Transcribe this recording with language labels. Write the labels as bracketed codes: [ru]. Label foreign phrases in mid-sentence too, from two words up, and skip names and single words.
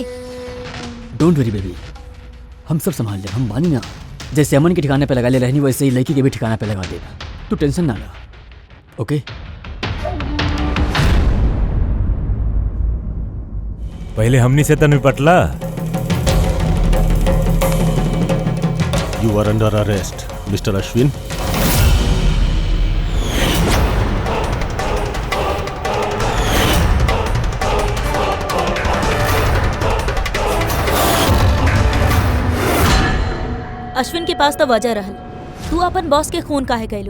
[en] Don't worry baby, [bho] हम सब संभाल ले, हम बानी ना। जैसे अमन के ठिकाने पे लगा ले रहनी वैसे ही लड़की के भी ठिकाने पे लगा देना। तू टेंशन ना ला, ओके? पहले हमनी से तो निपटला। [en] You are under arrest Mister अश्विन। [bho] अश्विन के पास तो वजह रहल, तू अपन बॉस के खून काहे गइलू?